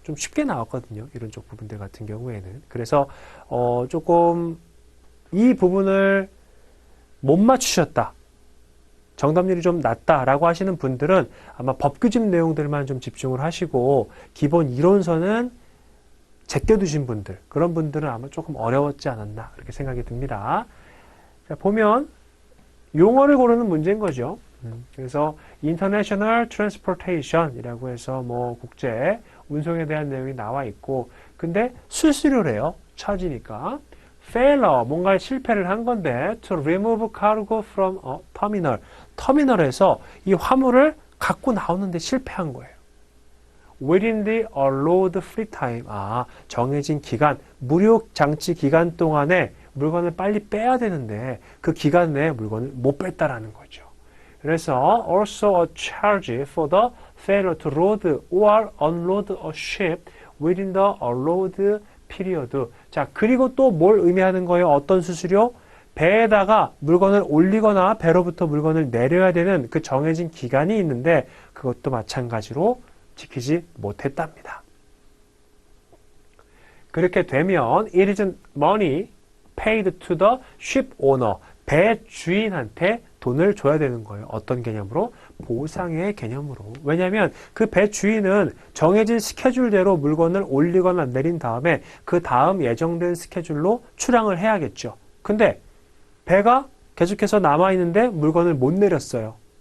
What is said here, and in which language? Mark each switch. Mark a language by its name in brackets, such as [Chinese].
[Korean] 좀 쉽게 나왔거든요. 이런 쪽 부분들 같은 경우에는. 그래서 조금 이 부분을 못 맞추셨다, 정답률이 좀 낮다라고 하시는 분들은 아마 법규집 내용들만 좀 집중을 하시고 기본 이론서는 제껴두신 분들, 그런 분들은 아마 조금 어려웠지 않았나 그렇게 생각이 듭니다. 자, 보면 용어를 고르는 문제인 거죠. 그래서 International Transportation이라고 해서 뭐 국제 운송에 대한 내용이 나와 있고, 근데 수수료래요. 차지니까. [English] Failure, [Korean] 뭔가 실패를 한 건데 [English] to remove cargo from a terminal. [Korean] 터미널에서 이 화물을 갖고 나오는데 실패한 거예요. [English] Within the allowed free time. [Korean] 정해진 기간, 무료 장치 기간 동안에 물건을 빨리 빼야 되는데 그 기간 내에 물건을 못 뺐다라는 거죠. 그래서 [English] also a charge for the failure to load or unload a ship within the allowed period. [Korean] 자, 그리고 또 뭘 의미하는 거예요? 어떤 수수료? 배에다가 물건을 올리거나 배로부터 물건을 내려야 되는 그 정해진 기간이 있는데 그것도 마찬가지로 지키지 못했답니다. 그렇게 되면 [English] it is money paid to the ship owner. [Korean] 배 주인한테 돈을 줘야 되는 거예요. 어떤 개념으로? 보상의 개념으로. 왜냐하면 그 배 주인은 정해진 스케줄대로 물건을 올리거나 내린 다음에 그 다음 예정된 스케줄로 출항을 해야겠죠. 근데 배가 계속해서 남아있는데 물건을 못 내렸어요.